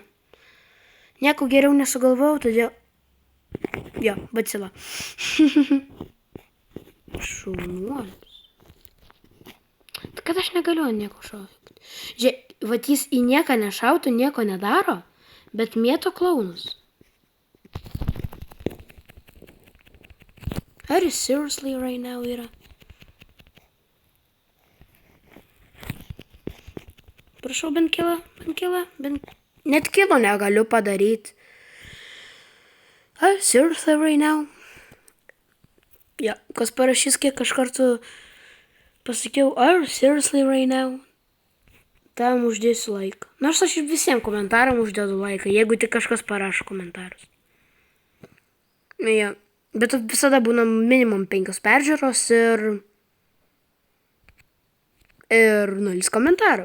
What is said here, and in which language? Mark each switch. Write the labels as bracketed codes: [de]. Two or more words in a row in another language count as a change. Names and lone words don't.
[lt] Nieko geriau nesugalvojau, todėl... Jo, Bacilla. Šaunuolis. Kad aš negaliu nieko šaukti. Žiūrėk, vat jis į nieką nešautų, nieko nedaro, bet mėto klaunus. [en] Are you seriously right now, [lt] yra? Prašau, bent kilą. Net kilo negaliu padaryti. [en] Are you seriously right now? [lt] Ja, kas parašys, kiek aš kartų pasakiau, [en] are you seriously right now? [lt] Tam uždėsiu laiką. Nors aš visiems komentaram uždėdu laiką, jeigu tik kažkas parašo komentarus. Ja. Bet visada būna minimum 5 peržiūros ir 0 komentarų.